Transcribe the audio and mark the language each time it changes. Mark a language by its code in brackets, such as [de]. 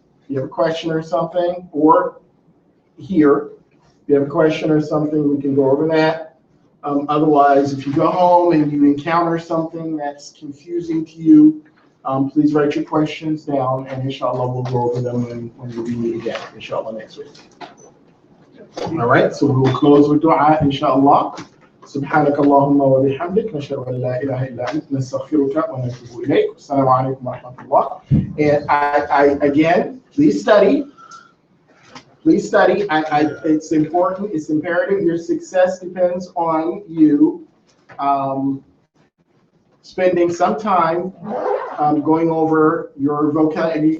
[en] If you have a question or something, or here, if you have a question or something, we can go over that. Otherwise, if you go home and you encounter something that's confusing to you, please write your questions down, and inshallah, we'll go over them when we meet again, inshallah, next week. All right, so we will close with dua, inshallah. [ar] سبحانك اللهم وبحمدك نشهد أن لا إله إلا أنت نستغفرك ونتوب إليك. السلام عليكم ورحمة الله. [en] And I again, please study. Please study. It's important. It's imperative. Your success depends on you spending some time going over your vocabulary.